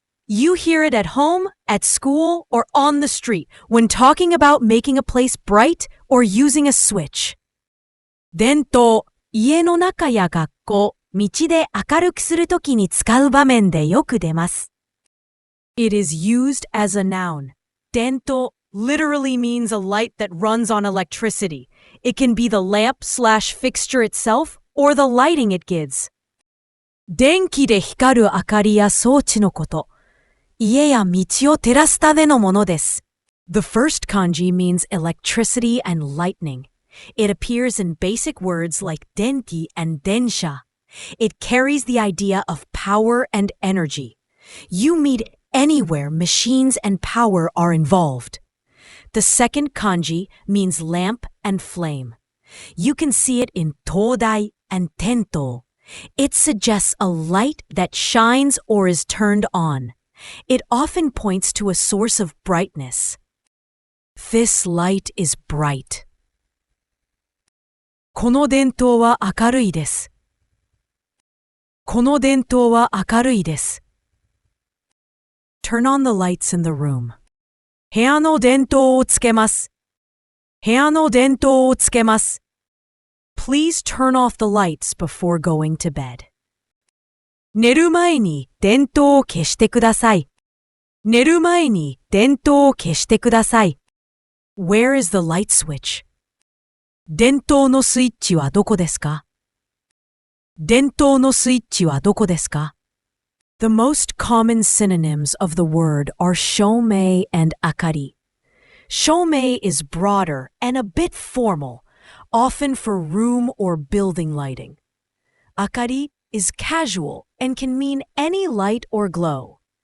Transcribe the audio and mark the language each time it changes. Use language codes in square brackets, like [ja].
[en] You hear it at home, at school, or on the street when talking about making a place bright or using a switch. [ja] でんとう、家の中や学校、道で明るくするときに使う場面でよく出ます。 [en] It is used as a noun. でんとう literally means a light that runs on electricity. It can be the lamp/fixture itself or the lighting it gives. [ja] 電気で光る明かりや装置のこと。家や道を照らすためのものです。 [en] The first kanji means electricity and lightning. It appears in basic words like denki and densha. It carries the idea of power and energy. You meet anywhere machines and power are involved. The second kanji means lamp and flame. You can see it in todai and tento. It suggests a light that shines or is turned on. It often points to a source of brightness. This light is bright. [ja] この電灯は明るいです。この電灯は明るいです。 [en] Turn on the lights in the room. [ja] 部屋の電灯をつけます。部屋の電灯をつけます。 [en] Please turn off the lights before going to bed. [ja] 寝る前に電灯を消してください。寝る前に電灯を消してください。 [en] Where is the light switch? [ja] 電灯のスイッチはどこですか？電灯のスイッチはどこですか？ [en] The most common synonyms of the word are shomei and akari. Shomei is broader and a bit formal, often for room or building lighting. Akari is casual and can mean any light or glow.